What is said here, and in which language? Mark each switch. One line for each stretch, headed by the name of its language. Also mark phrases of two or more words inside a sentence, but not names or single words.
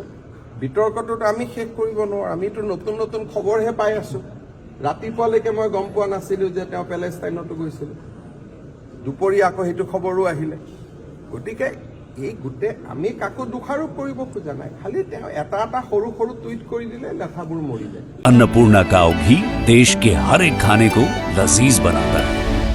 Assamese: বিতৰ্কটোতো আমি শেষ কৰিব নোৱাৰোঁ। আমিতো নতুন নতুন খবৰহে পাই আছোঁ। ৰাতিপুৱালৈকে মই গম পোৱা নাছিলোঁ যে তেওঁ পেলেষ্টাইনতো গৈছিল, দুপৰীয়া আকৌ সেইটো খবৰো আহিলে। গতিকে এই গোটেই আমি কাকো দোষাৰোপ কৰিব খোজা নাই, খালি তেওঁ এটা সৰু সৰু টুইট কৰি দিলে লেখাবোৰ মৰি যায়।
Hindi: अन्नपूर्णा काव घी देश के हर एक खाने को लजीज बनाता है।